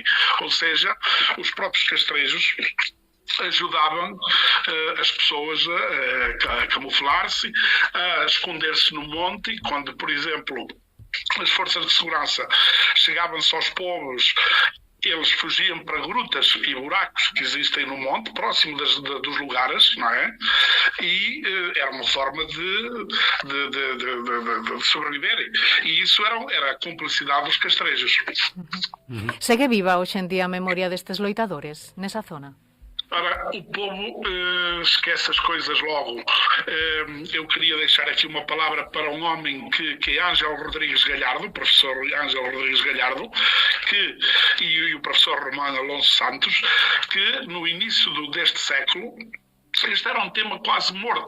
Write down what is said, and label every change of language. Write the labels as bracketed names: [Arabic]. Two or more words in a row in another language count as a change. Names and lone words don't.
[Portuguese] Ou seja, os próprios castrejos ajudavam as pessoas a camuflar-se, a esconder-se no monte, quando, por exemplo, as forças de segurança chegavam-se aos povos, eles fugiam para grutas e buracos que existem no monte, próximo dos lugares, não é? E era uma forma de sobreviverem. E isso era a cumplicidade dos castrejos. [Galician] Segue viva hoxe en día a memoria destes loitadores nesa zona? [Portuguese] Ora, o povo esquece as coisas logo. Eu queria deixar aqui uma palavra para um homem que é Ângelo Rodrigues Galhardo, o professor Ângelo Rodrigues Galhardo, e o professor Romano Alonso Santos, que no início deste século, este era um tema quase morto.